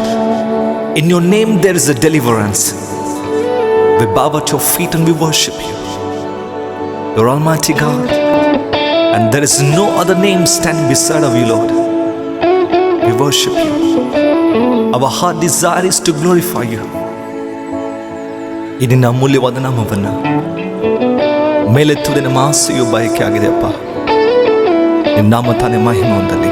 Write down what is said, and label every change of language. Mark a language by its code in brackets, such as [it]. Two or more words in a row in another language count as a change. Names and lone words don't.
[en] In your name there is a deliverance. We bow at your feet and we worship you. You're Almighty God, and there is no other name standing beside of you, Lord. We worship you. Our heart desire is to glorify you. [kn] ಇದು ನಿನ್ನ ಅಮೂಲ್ಯವಾದ ನಾಮವನ್ನು ಮೇಲೆತ್ತುವುದೇ ನಮ್ಮ ಆಸೆಯು ಬಯಕೆ ಆಗಿದೆ ಅಪ್ಪ. ನಿನ್ನ ನಾಮ ತಾನೇ ಮಹಿಮೆ ಹೊಂದಲಿ.